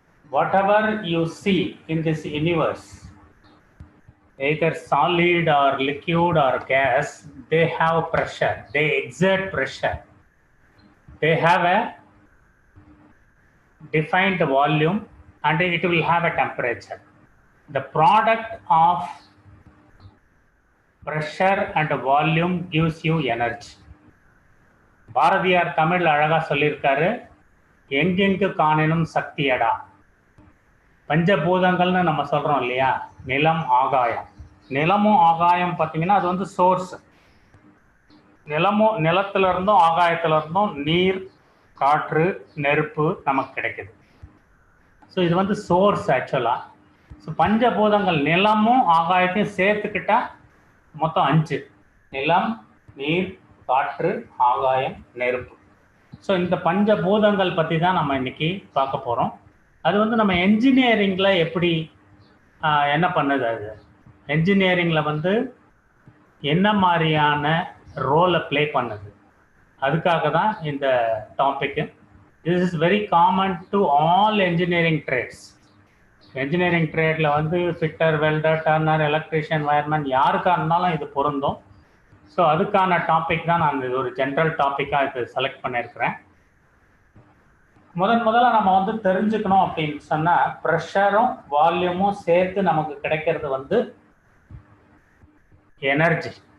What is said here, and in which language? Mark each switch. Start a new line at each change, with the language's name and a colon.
English: Whatever you see in this universe, either solid or liquid or gas, they have pressure, they exert pressure. They have a defined volume and it will have a temperature. The product of pressure and volume gives you energy.
Tamil: Bharathiyar Tamil அழகா சொல்லியிருக்காரு, எங்கெங்கு காணினும் சக்தியடா. பஞ்சபூதங்கள்னு நம்ம சொல்றோம் இல்லையா, நிலம் ஆகாயம். நிலமும் ஆகாயம் பார்த்தீங்கன்னா அது வந்து சோர்ஸ். நிலத்துல இருந்தும் ஆகாயத்துல இருந்தும் நீர், காற்று, நெருப்பு நமக்கு கிடைக்குது. ஸோ இது வந்து சோர்ஸ் ஆக்சுவலாக. ஸோ பஞ்சபூதங்கள் நிலமும் ஆகாயத்தையும் சேர்த்துக்கிட்டா மொத்தம் 5: நிலம், நீர், காற்று, ஆகாயம், நெருப்பு. ஸோ இந்த பஞ்சபூதங்கள் பற்றி தான் நம்ம இன்னைக்கு பார்க்க போகிறோம். அது வந்து நம்ம என்ஜினியரிங்கில் எப்படி என்ன பண்ணுது, அது என்ஜினியரிங்கில் வந்து என்ன மாதிரியான ரோலை ப்ளே பண்ணுது, அதுக்காக தான் இந்த topic.
English: This is very common to all engineering trades.
Tamil: Engineering tradeல வந்து fitter, welder, turner, electrician, wireman யாருக்காக இருந்தாலும் இது பொருந்தும். ஸோ அதுக்கான டாபிக் தான் நான் இது ஒரு ஜென்ரல் டாப்பிக்காக இது செலக்ட் பண்ணியிருக்கிறேன். முதல்ல நம்ம வந்து தெரிஞ்சுக்கணும் அப்படின்னு சொன்னால், ப்ரெஷரும் வால்யூமும் சேர்த்து நமக்கு கிடைக்கிறது வந்து எனர்ஜி.